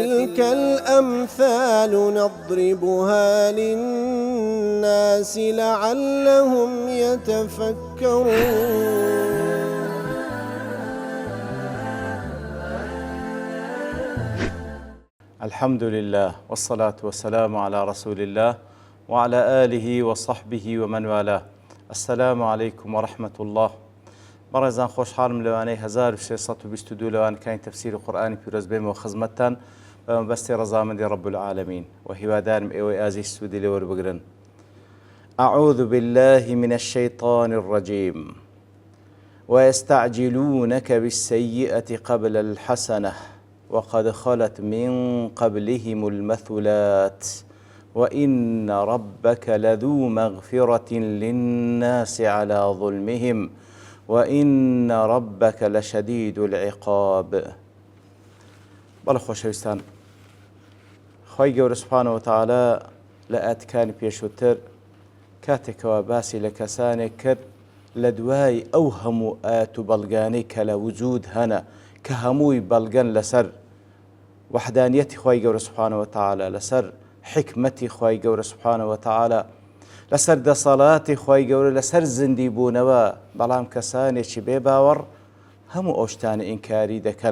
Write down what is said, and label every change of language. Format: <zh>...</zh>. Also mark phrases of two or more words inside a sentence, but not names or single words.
<ar>وتلك الأمثال نضربها للناس لعلهم يتفكرون. الحمد لله والصلاة والسلام على رسول الله وعلى آله وصحبه ومن والاه. السلام عليكم ورحمة الله.</ar> <ckb>بەڕێزان خۆشحاڵم لەوانەی 1622 لەوان کاین تەفسیر قورئانی پیرۆز بێمەوە خزمەتتان بە مەبەستی ڕەزامەندی</ckb> <ar>رب العالمین</ar> <ckb>و هیوادارم ئێوەی ئازیز سوودی لێ وەربگرن.</ckb> <ar>أعوذ بالله من الشيطان الرجيم ويستعجلونك بالسيئة قبل الحسنة وقد خلت من قبلهم المثلات وإن ربك لذو مغفرة للناس على ظلمهم وإن ربك لشديد العقاب.</ar> <ckb>بەڵێ خۆشەویستان، خۆی گەورە</ckb> <ar>سوبحانەهو وتەعالە</ar> <ckb>لە ئاەتەکانی پێشووتر کاتێکەوە باسی لە کەسانێک کرد لە دوای ئەو هەموو ئاەت و بەڵگانەی کە لە وجود هەنە کە هەمووی بەڵگەن لەسەر وحدانیەتی خۆی گەورە</ckb> <ar>سوبحانەهو وتەعالە،</ar> <ckb>لەسەر حکمەتی خۆی گەورە</ckb> <ar>سوبحانەهو وتەعالە،</ar> <ckb>لەسەر دەسەڵاتی خۆی گەورە، لەسەر زیندی بوونەوە، بەڵام کەسانێکی بێ باوەڕ هەموو ئەو شتانە ئینکاری دەکەن.</ckb>